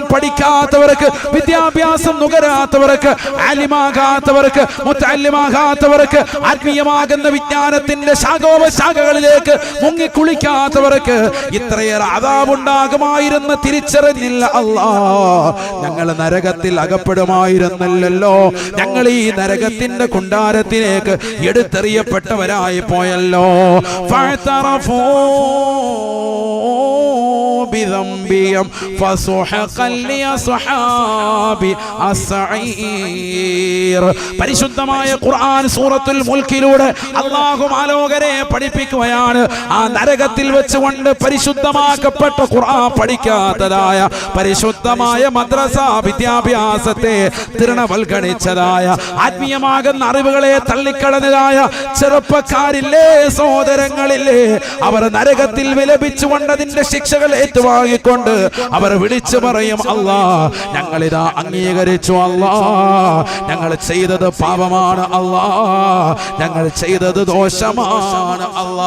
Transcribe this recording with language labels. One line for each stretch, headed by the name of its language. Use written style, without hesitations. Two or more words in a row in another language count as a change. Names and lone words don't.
Malayalam: പഠിക്കാത്തവർക്ക്, വിദ്യാഭ്യാസം നുകരാത്തവർക്ക്, ആലിമാകാത്തവർക്ക്, മുത്തഅല്ലിമാകാത്തവർക്ക്, ആത്മീയമാകുന്ന വിജ്ഞാനത്തിന്റെ ശാഖോപശാഖകളിലേക്ക് മുങ്ങിക്കുളിക്കാത്തവർക്ക് ഇത്രയേറെ അദാബുണ്ടാകുമായിരുന്ന് തിരിച്ചറിഞ്ഞില്ല അല്ലാ. ഞങ്ങൾ നരകത്തിൽ അകപ്പെടുമായിരുന്നില്ലല്ലോ. ഞങ്ങൾ ഈ നരകത്തിന്റെ കുണ്ടാരത്തിലേക്ക് എടുത്തെറിയപ്പെട്ടവരായി പോയല്ലോ.
Arabic: ഫഅതറഫൂ بذنبهم فسحقا لأصحاب السعير.
Malayalam: പരിശുദ്ധമായ ഖുർആൻ സൂറത്തുൽ മുൽക്കിലൂടെ അല്ലാഹു മാലോകരെ പഠിപ്പിക്കുകയാണ്. ആ നരകത്തിൽ വെച്ചുകൊണ്ട് പരിശുദ്ധമാക്കപ്പെട്ട ഖുർആൻ പഠിക്കാത്തതായ, പരിശുദ്ധമായ മദ്രസ വിദ്യാഭ്യാസത്തെ തൃണവൽഗണിച്ചതായ, ആത്മീയമാകുന്ന അറിവുകളെ തള്ളിക്കളഞ്ഞതായ ചെറുപ്പക്കാരില്ലേ, സഹോദരങ്ങളില്ലേ, അവർ നരകത്തിൽ വിലപിച്ചുകൊണ്ട് അതിന്റെ ശിക്ഷകൾ ഏറ്റുവാങ്ങിക്കൊണ്ട് അവർ വിളിച്ചു പറയും, അല്ലാ ഞങ്ങളിതാ അംഗീകരിച്ചു, അല്ലാ ഞങ്ങൾ ചെയ്തത് പാപമാണ്, അല്ലാ ഞങ്ങൾ ചെയ്തത് ദോഷമാണ്, അല്ലാ.